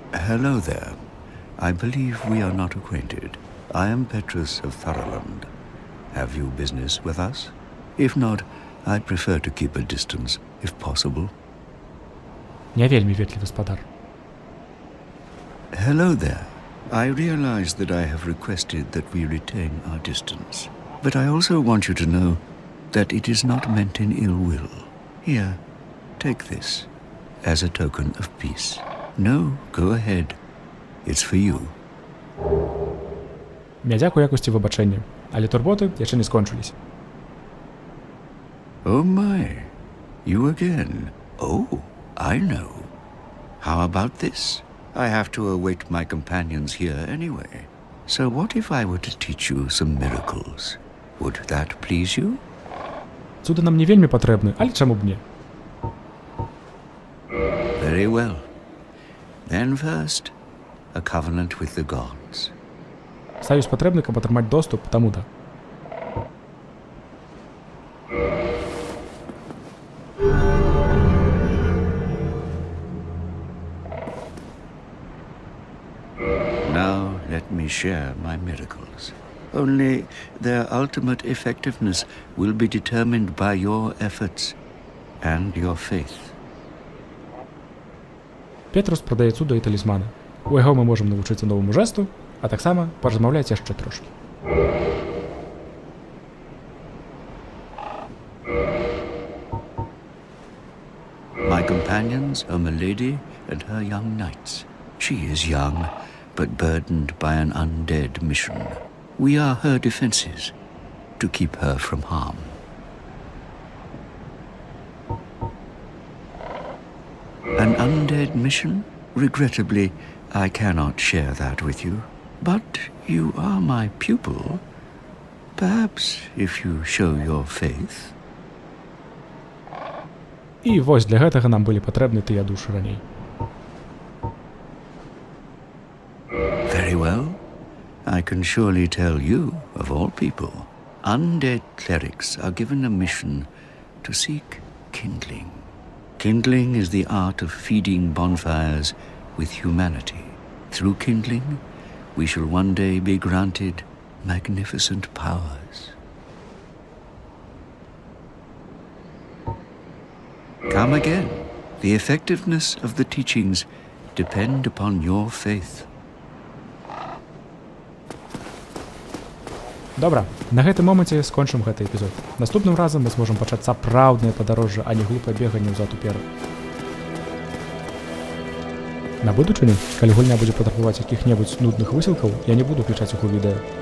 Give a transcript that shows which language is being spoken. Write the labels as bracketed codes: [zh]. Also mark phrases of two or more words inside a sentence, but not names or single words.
[en] Hello there. I believe we are not acquainted. I am Petrus of Tharaland. Have you business with us? If not, I'd prefer to keep a distance, if possible. [be] Не вельмі ветлівы спадар. [en] Hello there. I realize that I have requested that we retain our distance. But I also want you to know that it is not meant in ill will. Here, take this as a token of peace. No, go ahead. It's for you. [be] Мядзяк у якосці выбачэння, але турботы яшчэ не скончыліся. [en] Oh my, you again. Oh, I know. How about this? I have to await my companions here anyway. So what if I were to teach you some miracles? Would that please you? [be] Цуды нам не вельмі патрэбны, але чаму б не? [en] Very well. Then first, a covenant with the gods. [be] Саюз патрэбны, каб атрымаць доступ, таму да. [en] Now let me share my miracles. Only their ultimate effectiveness will be determined by your efforts and your faith. [be] Петрус прадае цуда і талісманы. У яго мы можам навучыцца новаму жэсту, а таксама паразмаўляць яшчэ трошкі. [en] My companions are Milady and her young knights. She is young, but burdened by an undead mission. We are her defenses, to keep her from harm. An undead mission? Regrettably, I cannot share that with you. But you are my pupil. Perhaps if you show your faith. [be] І вось для гэтага нам былі патрэбны тыя душы раней. [en] Very well. I can surely tell you, of all people, undead clerics are given a mission to seek kindling. Kindling is the art of feeding bonfires with humanity. Through kindling, we shall one day be granted magnificent powers. Come again. The effectiveness of the teachings depend upon your faith. [be] Добра, на гэтым моманце скончым гэты эпізод. Наступным разам мы зможам пачаць сапраўднае падарожжа, а не глупае беганне ўзад уперад. На будучыню, калі гульня будзе патрабаваць якіх-небудзь нудных высілкаў, я не буду включаць іх у відэа.